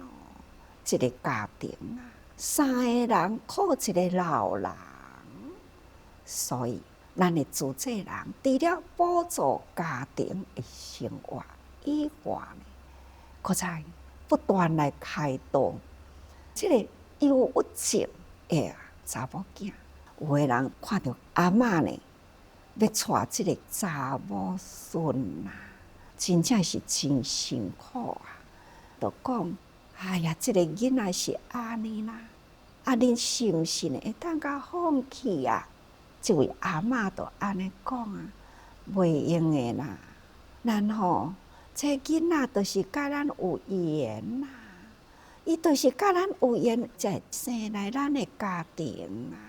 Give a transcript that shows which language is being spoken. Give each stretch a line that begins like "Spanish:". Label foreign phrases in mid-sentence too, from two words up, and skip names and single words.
Min Nan Chinese: 一个家庭啊，3个人靠一个老人，所以咱的主责人除了补助家庭的生活以外呢，搁再不断来开导这个忧郁症的查某囝。有的人看到阿嬷呢，要带这个查某孙啊，真正是真辛苦啊！就讲，哎呀，这个囡仔是安尼啦，啊，恁是毋是呢？会当甲放弃啊？这位阿嬷就安尼讲啊，袂用的啦。咱吼，这囡仔就是甲咱有缘啦，伊就是甲咱有缘，才生来咱的家庭啊。